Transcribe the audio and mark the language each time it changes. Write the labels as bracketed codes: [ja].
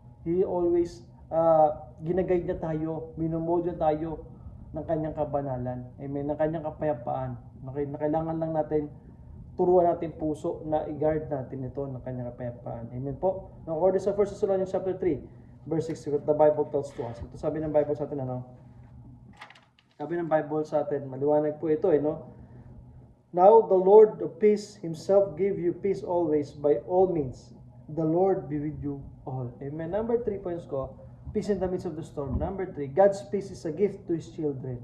[tl] He always, ginaguide niya tayo, minumold niya tayo ng kanyang kabanalan. Amen? Ng kanyang kapayapaan. Na kailangan lang natin turuan natin puso na i-guard natin ito ng kanyang kapayapaan. Amen po. [en] Now, according sa 1 Thessalonians chapter 3, verse 6, the Bible tells to us. [tl] Ito sabi ng Bible sa atin, Sabi ng Bible sa atin, maliwanag po ito, no? [en] Now, the Lord of peace himself give you peace always by all means. The Lord be with you all. Amen. Number 3 points ko, peace in the midst of the storm. Number 3, God's peace is a gift to His children.